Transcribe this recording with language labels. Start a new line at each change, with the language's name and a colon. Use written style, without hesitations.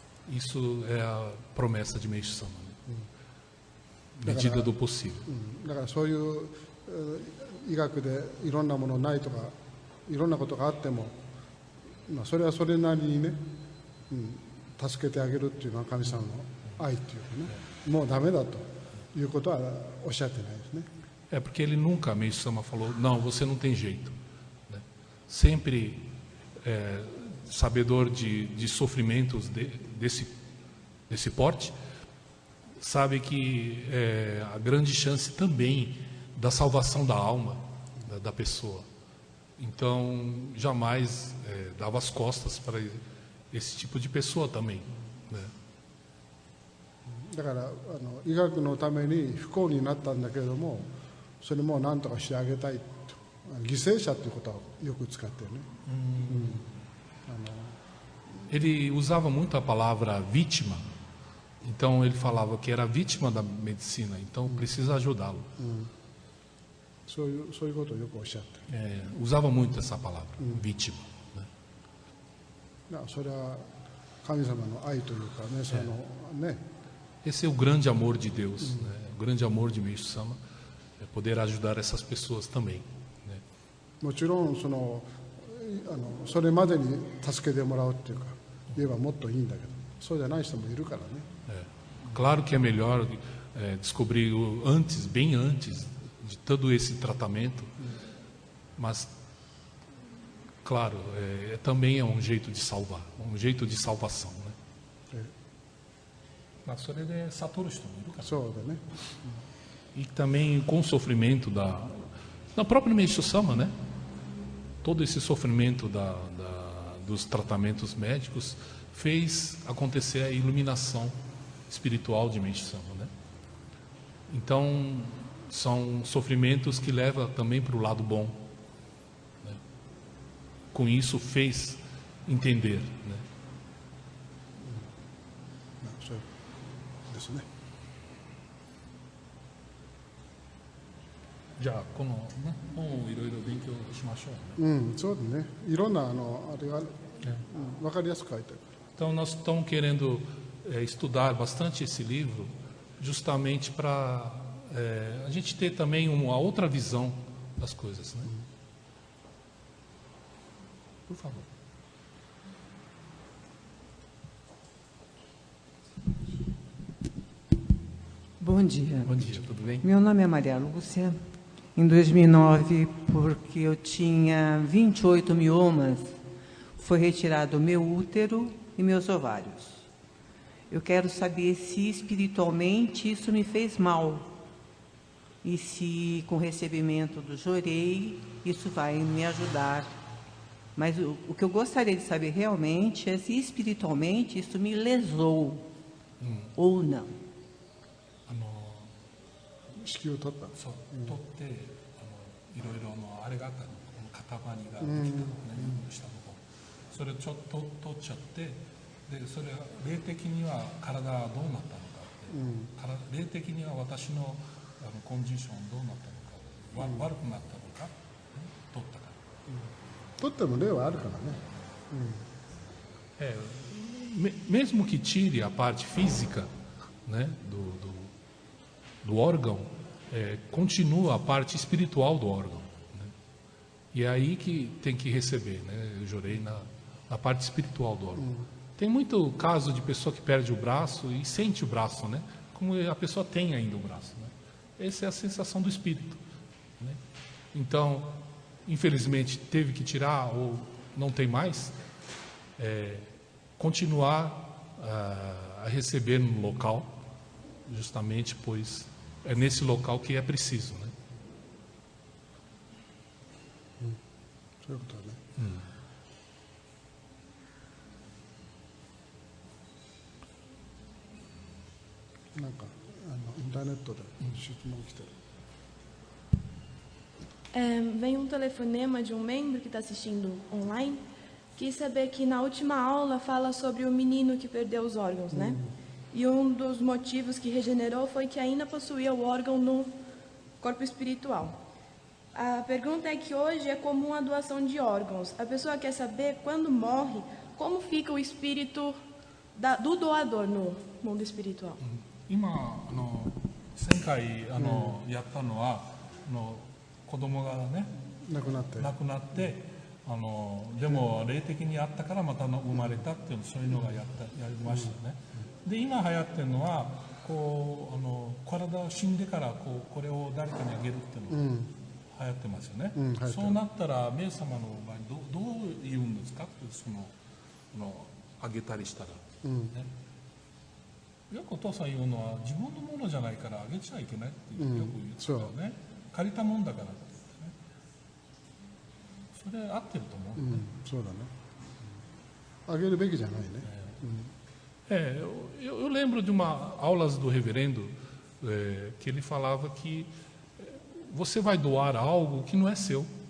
Portuguese: Isso é a promessa de Meishu Sama, né? Medida do possível.
Japanese: だからそういう医学でいろんなものないとかいろんなことがあっても、それはそれなりにね、助けてあげるっていうのは神様の愛っていうかね、もうダメだということはおっしゃってないですね。
Portuguese: É porque ele nunca, Meishu Sama falou, não, você não tem jeito, né? Sempre sabedor de sofrimentos desse porte, sabe que a grande chance também da salvação da alma da pessoa. Então, jamais dava as costas para esse tipo de pessoa também, né?
Japanese: だから医学のために不幸になったんだけれどもそれも何とかしてあげたいと犠牲者ということをよく使ってね。
Portuguese: Ele usava muito a palavra vítima, então ele falava que era vítima da medicina, então precisa ajudá-lo.
Japanese: そういうことをよくおっしゃって。
Portuguese: Usava muito essa palavra, vítima, né?
Japanese: それは神様の愛というかね、そのね。
Portuguese: Esse é o grande amor de Deus, né? O grande amor de Meishu Sama é poder ajudar essas pessoas também, né?
Japanese: もちろんそれまでに助けてもらうっていうか言えばもっといいんだけどそうじゃない人もいるからね。
Portuguese: Claro que é melhor descobrir bem antes de todo esse tratamento, mas claro, também é um jeito de salvar, um jeito de salvação, né?
Japanese: それで悟る人もいるから。そうだね。
Portuguese: E também com o sofrimento da própria Meishu Sama, né? Todo esse sofrimento dos tratamentos médicos fez acontecer a iluminação espiritual de Meishu Sama, né? Então são sofrimentos que levam também para o lado bom, né? Com isso fez entender, né?
Japanese: そうですね。じゃあこの、ね、本をいろいろ勉強しましょうね。そうだね。いろんなあれが分かりやすく書いてある。
Portuguese: Então nós estamos querendo estudar bastante esse livro, justamente para a gente ter também uma outra visão das coisas, né? Por favor. Bom dia. Bom dia, tudo bem? Meu nome é Maria Lúcia. Em 2009, porque eu tinha 28 miomas, foi retirado meu útero e meus ovários. Eu quero saber se espiritualmente isso me fez mal e se com o recebimento do Jorei isso vai me ajudar. Mas o que eu gostaria de saber realmente é se espiritualmente isso me lesou ou não.
Japanese: 子宮を取った。そう、取っていろいろのあれがあったの、この塊ができたのね、下の方。それをちょっと取っちゃって、でそれは霊的には体はどうなったのかって、霊的には私のコンディションどうなったのか、悪くなったのか、取ったから。取っても霊はあるからね。
Portuguese: Mesmo que tire a parte física, né, do órgão, continua a parte espiritual do órgão, né? E é aí que tem que receber, né? Eu jurei na parte espiritual do órgão. Tem muito caso de pessoa que perde o braço e sente o braço, né? Como a pessoa tem ainda o braço, né? Essa é a sensação do espírito, né? Então, infelizmente, teve que tirar ou não tem mais, continuar a receber no local, justamente pois é nesse local que é preciso, né?
Japanese: そういうことだね。なんかインターネットで質問来てる。
Portuguese: Vem um telefonema de um membro que está assistindo online. Quis saber que na última aula fala sobre o menino que perdeu os órgãos, né? E um dos motivos que regenerou foi que ainda possuía o órgão no corpo espiritual. A pergunta é que hoje é comum a doação de órgãos. A pessoa quer saber, quando morre, como fica o espírito do doador no mundo espiritual.
Japanese: 今前回やったのは子供がね亡くなって。亡くなってでも霊的にあったからまた生まれたっていうそういうのがやりましたね。で今流行ってるのはこう体死んでからこれを誰かにあげるっていうのが流行ってますよね。そうなったら冥様の場合どう言うんですかってそのあげたりしたら、ね。よくお父さん言うのは自分のものじゃないからあげちゃいけないってよく言ってたよね。借りたもんだからって言ってね。それ合ってると思う、ね。そうだね。あげるべきじゃないね。
Portuguese: Eu lembro de aulas do reverendo que ele falava que você vai doar algo que não é seu.